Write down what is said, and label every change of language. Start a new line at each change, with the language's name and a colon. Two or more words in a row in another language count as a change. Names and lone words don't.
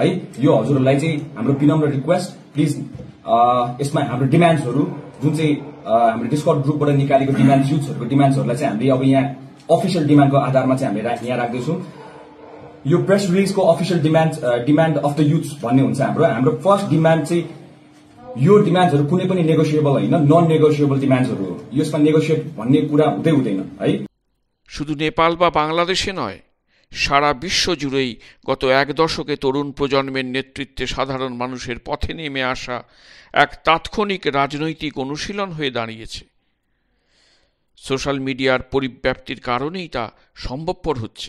Nepali: यो हजुरहरुलाई चाहिँ हाम्रो विनम्र
English: request, please
Nepali: यसमा हाम्रो डिमान्ड्सहरु जुन चाहिँ हाम्रो डिस्कर्ड ग्रुपबाट निकालेको डिमान्ड युथ्सहरुको डिमान्ड्सहरुलाई चाहिँ हामीले अब यहाँ अफिसियल डिमान्डको आधारमा चाहिँ हामीले यहाँ राख्दैछौँ। यो प्रेस रिलिजको
English: official demand of the youths
Nepali: भन्ने हुन्छ हाम्रो
English: first demand
Nepali: चाहिँ यो डिमान्ड्सहरु कुनै पनि नेगोसिएबल हैन,
English: non negotiable
Nepali: डिमान्ड्सहरु हो। यसमा नेगोसिएट भन्ने कुरा हुँदैन है।
Bangla: শুধু নেপাল বা বাংলাদেশে নয়, সারা বিশ্ব জুড়েই গত এক দশকে তরুণ প্রজন্মের নেতৃত্বে সাধারণ মানুষের পথে নেমে আসা এক তাৎক্ষণিক রাজনৈতিক অনুশীলন হয়ে দাঁড়িয়েছে।
English: social media
Bangla: পরিব্যাপ্তির কারণেই তা সম্ভবপর হচ্ছে।